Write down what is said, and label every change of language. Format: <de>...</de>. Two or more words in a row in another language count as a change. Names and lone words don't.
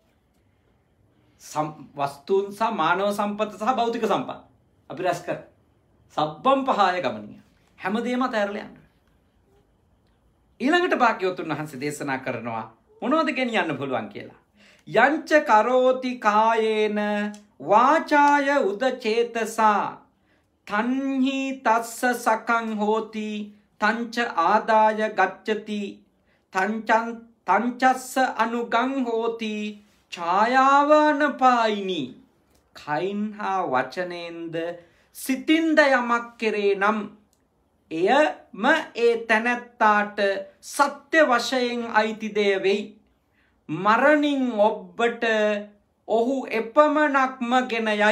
<si>වස්තුන් සහ මානව සම්පත සහ භෞතික සම්පත් අපි රැස් කර.</si> <pi>සබ්බං පහය ගමනිය.</pi> <si>හැමදේම අතහැරලා යන්න. ඊළඟට භාග්‍යවතුන් වහන්සේ දේශනා කරනවා මොනවද ගෙනියන්න පුළුවන් කියලා.</si> <pi>යංච කරෝති කායේන වාචාය උදචේතසා තන්හි තස්ස සකං හෝති තංච ආදාය ගච්ඡති තංචස්ස අනුගං හෝති ඡායාවනපායිනි.</pi> <si>කයින් හා වචනයෙන්ද සිතින්ද යමක් කෙරේ නම් එයම ඒ තැනැත්තාට සත්‍ය වශයෙන් අයිති දෙය වෙයි. මරණින් ඔබට ඔහු එපමණක්ම ගෙන යයි.</si>